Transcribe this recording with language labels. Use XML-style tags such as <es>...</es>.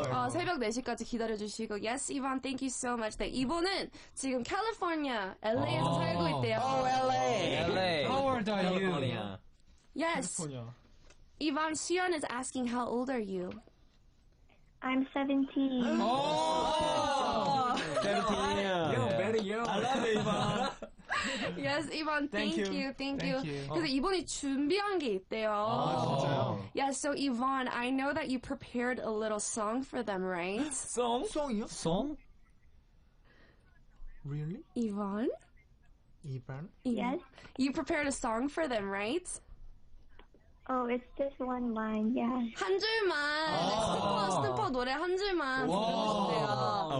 <ko>새벽 4시까지 기다려주시고</ko> <en>Yes, Yvonne, thank you so much.</en> <ko>네, 이번은 지금 캘리포니아, LA에서 살고 있대요. LA.</ko> <en>How old are you? Yes. Yvonne, Xion is asking how old are you? I'm 17. 17. You're very young. I love it, Ivan. Yes, Yvonne, thank you.</en> <ko>그래서 이번에 준비한 게 있대요. 진짜요?</ko> <en>Yeah, so Yvonne, I know that you prepared a little song for them, right?</en> <ko>송이요? 송?</ko> <en>Really? Yvonne? Ivan? Yes? You prepared a song for them, right? Oh, it's just one line, yeah.</en> <ko>한 줄만. 스누퍼 노래 한 줄만 불러주세요.</ko>